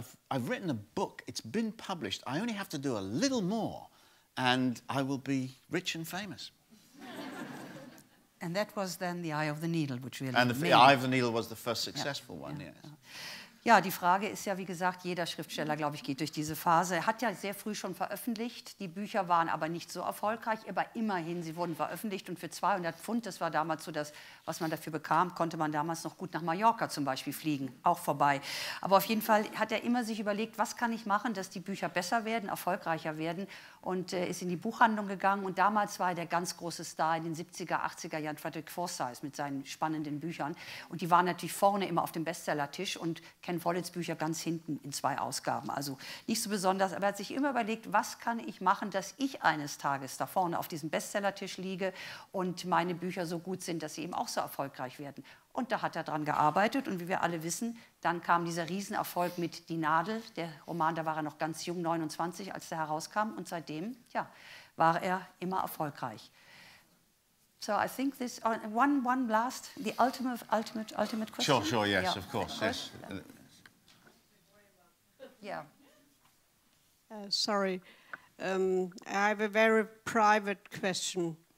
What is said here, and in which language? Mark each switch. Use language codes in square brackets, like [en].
[en] I've written a book, it's been published, I only have to do a little more, and I will be rich and famous. And that was then The Eye of the Needle, which really... And The Eye of the Needle was the first successful one, yes. [de] Ja, die Frage ist ja, wie gesagt, jeder Schriftsteller, glaube ich, geht durch diese Phase. Er hat ja sehr früh schon veröffentlicht, die Bücher waren aber nicht so erfolgreich, aber immerhin, sie wurden veröffentlicht und für 200 Pfund, das war damals so das, was man dafür bekam, konnte man damals noch gut nach Mallorca zum Beispiel fliegen, auch vorbei. Aber auf jeden Fall hat er immer sich überlegt, was kann ich machen, dass die Bücher besser werden, erfolgreicher werden, und ist in die Buchhandlung gegangen. Und damals war er der ganz große Star in den 70er, 80er Jahren, Frederick Forsyth mit seinen spannenden Büchern. Und die waren natürlich vorne immer auf dem Bestsellertisch und Ken Folletts Bücher ganz hinten in 2 Ausgaben. Also nicht so besonders, aber er hat sich immer überlegt, was kann ich machen, dass ich eines Tages da vorne auf diesem Bestsellertisch liege und meine Bücher so gut sind, dass sie eben auch so erfolgreich werden. Und da hat er dran gearbeitet und wie wir alle wissen, dann kam dieser Riesenerfolg mit Die Nadel, der Roman, da war er noch ganz jung, 29, als der herauskam und seitdem, ja, war er immer erfolgreich. [en] So I think this, one last, the ultimate question? Sure, yes, of course, yes. Yeah. Sorry, I have a very private question.